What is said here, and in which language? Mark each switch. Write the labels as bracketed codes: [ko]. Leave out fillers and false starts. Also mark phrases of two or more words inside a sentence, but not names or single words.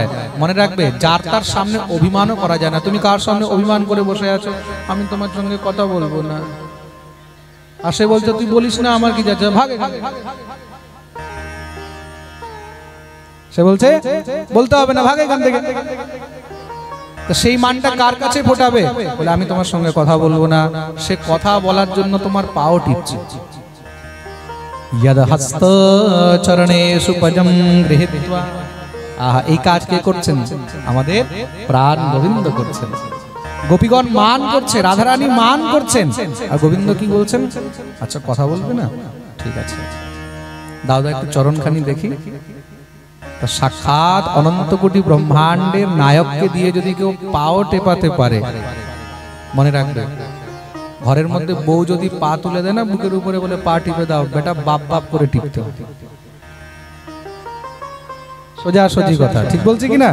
[bn] মনে রাখবে, যার তার সামনে অভিমানও করা যায় না। তুমি কার সামনে অভিমান করে বসে আছো, আমি তোমার সঙ্গে কথা বলবো না, আর সে বলছে তুই বলিস না, আমার কি যাচ্ছে, ভাগে। সে বলছে বলতে হবে না, ভাগে এখান থেকে। সেই মানটা কার কাছে ফোটাবে বলে আমি তোমার সঙ্গে কথা বলবো না, সে কথা বলার জন্য তোমার পাও টিপছে। [sa] यद हस्त चरणेषु पजं गृहीत्वा, आहा, [bn] এই কাজ কে করছেন? আমাদের প্রাণ গোবিন্দ করছেন। গোপীগণ মান করছে, রাধারানী মান করছেন, আর গোবিন্দ কি বলছেন? আচ্ছা কথা বলবে না, ঠিক আছে দাও দাও একটু চরণখানি দেখি। তা সাক্ষাৎ অনন্ত কোটি ব্রহ্মাণ্ডের নায়ককে দিয়ে যদি কেউ পাও টেপাতে পারে, মনে রাখবে, ঘরের মধ্যে বউ যদি পা তুলে দেয় না বুকের উপরে, বলে পা টিপে দাও বেটা, বাপ বাপ করে টিপতে হবে, সোজা সোজি কথা, ঠিক বলছি কিনা?